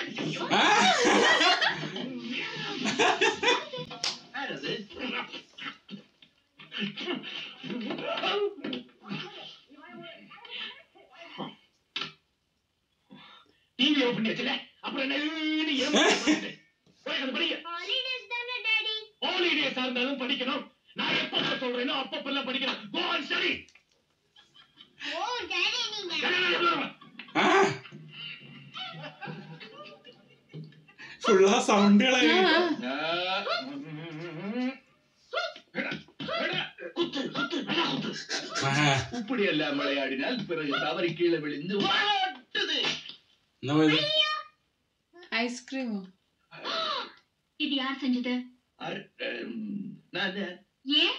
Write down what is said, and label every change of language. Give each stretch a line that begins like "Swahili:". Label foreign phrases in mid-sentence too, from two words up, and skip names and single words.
English: TV open
Tamil: பண்ணல. அப்புறம் ஹாலிடேஸ் இருந்தாலும் படிக்கணும். நான் எப்ப சொல்றேனோ அப்பப்பெல்லாம் படிக்கணும்.
English: Go on study.
Tamil: ஓ டாடி நீங்க
Malayalam: ഫുള്ളാ സൗണ്ടുകളായി.
Tamil: இப்படி எல்லாம் விளையாடினால் பிறகு தவறி கீழே விழுந்து ஐஸ்கிரீம். இது யார் செஞ்சது? ஏன்?